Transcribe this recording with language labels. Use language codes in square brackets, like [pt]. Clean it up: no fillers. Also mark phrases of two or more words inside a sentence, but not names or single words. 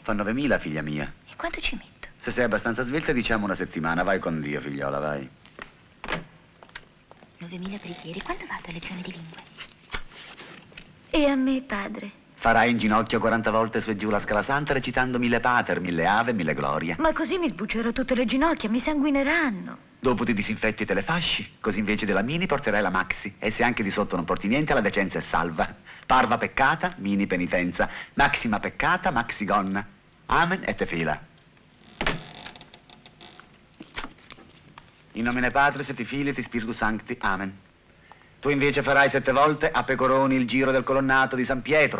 [it] Fa 9000, figlia mia. E quanto ci metto? Se sei abbastanza svelta, diciamo una settimana. Vai con Dio, figliola, vai. 9.000 preghiere. Quando vado a lezione di lingue? E a me, padre? Farai in ginocchio 40 volte su e giù la scala santa, recitando 1000 pater, 1000 ave, 1000 gloria. Ma così mi sbuccerò tutte le ginocchia, mi sanguineranno. Dopo ti disinfetti e te le fasci, così invece della mini porterai la maxi. E se anche di sotto non porti niente, la decenza è salva. [la] Parva peccata, [it] mini penitenza. [la] Maxima peccata, [it] maxi gonna. [la] Amen et tefila. In nomine Patris et Filii et Spiritus Sancti. Amen. [it] Tu invece farai 7 volte a pecoroni il giro del colonnato di San Pietro.